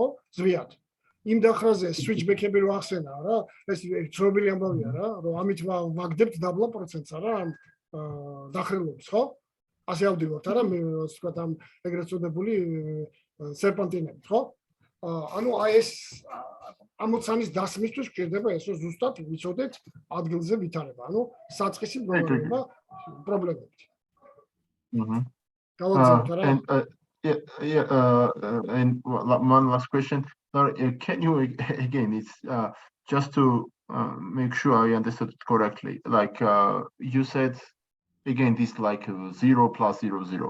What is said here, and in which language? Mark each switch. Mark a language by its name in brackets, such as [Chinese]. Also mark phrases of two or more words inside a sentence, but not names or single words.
[Georgian] ზვიად. იმ დახრაზე switchback-ები რო ახსენა რა, ეს ცნობილი ამბავია რა, რომ ამით ვაგდებთ დაბლა პროცენტს რა ამ დახრილობის, ხო? ასე ავდივართ არა, მე ასე ვთქვათ ამ ეგრეთ წოდებული სერპანტინებით, ხო? ანუ ეს ამოცანის დასმისთვის გჭირდება ეს ზუსტად ვიცოდეთ ადგილზე ვითარება, ანუ საწყისი პრობლემა პრობლემებით. [English] And one last question. Can you again? It's just to make sure I understood it correctly. Like you said, again, this like 0 plus 0 0.